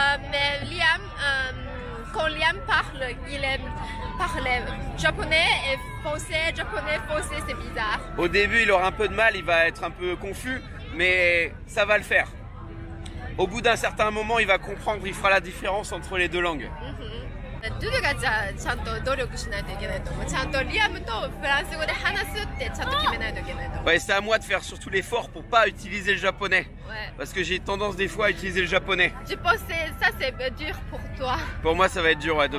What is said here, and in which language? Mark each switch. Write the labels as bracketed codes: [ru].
[fr] Mais Liam, quand Liam parle, il aime parler japonais et français, japonais, français, c'est bizarre. Au début, il aura un peu de mal, il va être un peu confus, mais ça va le faire. Au bout d'un certain moment, il va comprendre, il fera la différence entre les deux langues. [ja] ドゥルがじゃあちゃんと努力しないといけないと思う。ちゃんとリアムとフランス語で話すってちゃんと決めないといけないと思う。 [fr] Ouais, c'est à moi de faire surtout l'effort pour pas utiliser le japonais. Ouais. Parce que j'ai tendance des fois à utiliser le japonais. Je pense que ça c'est dur pour toi. Pour moi, ça va être dur ouais, de